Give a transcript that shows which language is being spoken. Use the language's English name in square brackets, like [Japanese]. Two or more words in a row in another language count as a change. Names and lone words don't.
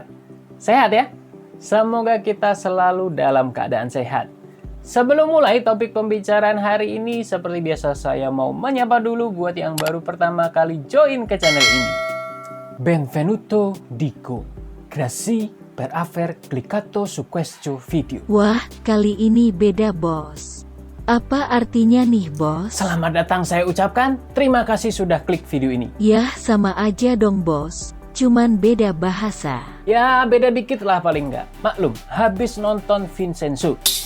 [Indonesian] Sehat ya? Semoga kita selalu dalam keadaan sehat. Sebelum mulai topik pembicaraan hari ini, seperti biasa saya mau menyapa dulu buat yang baru pertama kali join ke channel ini. [Italian] Benvenuto dico. Grazie per aver cliccato su questo video. [Indonesian] Wah, kali ini beda bos. Apa artinya nih bos? Selamat datang saya ucapkan, terima kasih sudah klik video ini. Yah, sama aja dong bos. Cuman beda bahasa. Ya, beda dikit lah paling nggak. Maklum, habis nonton Vincenzo.